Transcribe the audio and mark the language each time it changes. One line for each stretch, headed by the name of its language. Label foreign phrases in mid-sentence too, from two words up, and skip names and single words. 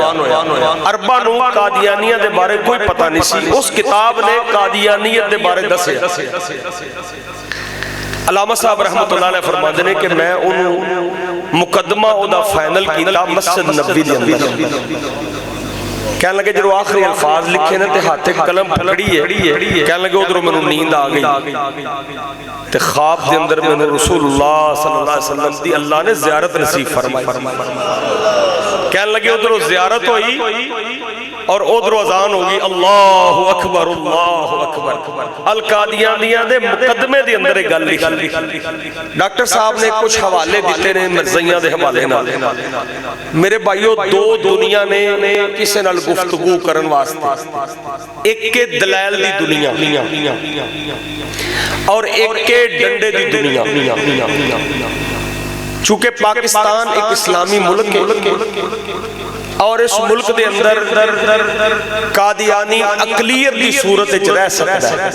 Punjabi: اربا نوں قادیانیا دے بارے کوئی پتا نہیں سی. اس کتاب نے قادیانیت دے بارے دسیا۔ علامہ صاحب
Arabic: رحمة الله عليه
Punjabi: فرماتے ہیں کہ میں انہاں نے مقدمہ اودا فائنل کیا مسجد نبوی دے اندر. کہ لگے جو آخری الفاظ لکھے نے تے ہتھے قلم پکڑی اے، کہ لگے اودھروں مینوں نیند آ گئی تے خواب کے اندر مینوں
Arabic: رسول الله صلى الله عليه وسلم
Punjabi: دی اللہ نے زیارت نصیب فرمائی. کہ لگے اودھروں زیارت ہوئی اور اودھروں اذان ہوگی
Arabic: الله أكبر الله أكبر.
Punjabi: القادیانیہ دے مقدمے دے اندر اک گل لکھی. ڈاکٹر صاحب نے کجھ حوالے دتے نے مرزئیاں دے حوالے نال. میرے بھائیو دو دنیا نے کسی نال گفتگو کرن واسطے, اک کے دلال دی دنیا اور اک کے ڈنڈے دی دنیا.
Urdu: چونکہ پاکستان ایک اسلامی ملک ہے اور اس ملک کے اندر قادیانی اقلیت کی صورت رہ سکتا ہے.